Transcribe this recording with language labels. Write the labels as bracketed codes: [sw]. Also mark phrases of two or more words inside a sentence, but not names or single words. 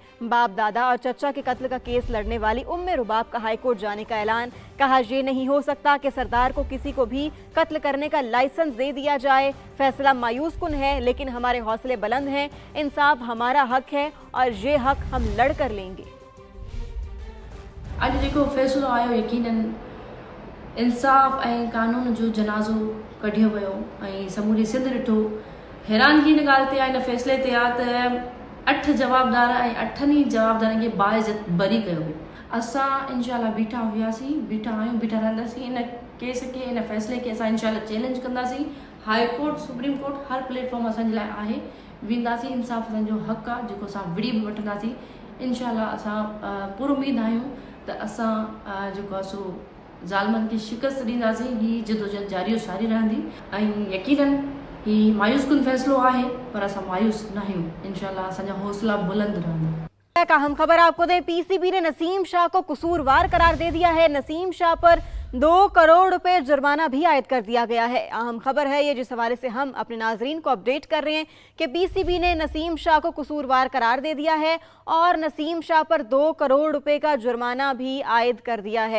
[ur] باپ دادا اور چچا کے قتل کا کیس لڑنے والی امِ رباب کا ہائی کورٹ جانے کا اعلان. کہا، یہ نہیں ہو سکتا کہ سردار کو کسی کو بھی قتل کرنے کا لائسنس دے دیا جائے. فیصلہ مایوس کن ہے، لیکن ہمارے حوصلے بلند ہیں. انصاف ہمارا حق ہے اور یہ حق ہم لڑ کر لیں گے. [sd] अॼु जेको फ़ैसिलो आयो यकीनन इंसाफ़ ऐं कानून जो जनाज़ो कढियो वियो ऐं समूरी सिंध ॾिठो। हैरानगी हिन ॻाल्हि ते आहे, हिन फ़ैसिले ते आहे त 8 जवाबदार ऐं 8 जवाबदारनि खे बाइज़त बरी कयो वियो। असां इंशाल्लाह बीठा हुआसीं, बीठा आहियूं, बीठा रहंदासीं। इन केस खे, इन फ़ैसिले खे असां इंशाल्लाह चैलेंज कंदासीं। हाई कोर्ट, सुप्रीम कोर्ट, हर प्लेटफॉर्म असांजे लाइ आहे। वेंदासीं, इंसाफ़ असांजो हक़ आहे जेको असां विड़ी बि वठंदासीं। इंशाल्लाह असां पुर उम्मीद आहियूं त असां जेको आहे सो ज़ालिमनि खे शिकस्त ॾींदासीं। हीअ जदोजहद जारी और सारी रहंदी ऐं यकीनन हीअ मायूस कुन फ़ैसिलो आहे, पर असां मायूस न आहियूं। इंशाल्लाह असांजा हौसला बुलंद रहंदा। [ur] کا ہم خبر آپ کو دیں، PCB نے نسیم شاہ کو قصوروار قرار دے دیا ہے. نسیم شاہ پر 2 کروڑ روپے جرمانہ بھی عائد کر دیا گیا ہے. اہم خبر ہے یہ، جس حوالے سے ہم اپنے ناظرین کو اپڈیٹ کر رہے ہیں کہ PCB نے نسیم شاہ کو قصوروار قرار دے دیا ہے اور نسیم شاہ پر 2 کروڑ روپے کا جرمانہ بھی عائد کر دیا ہے.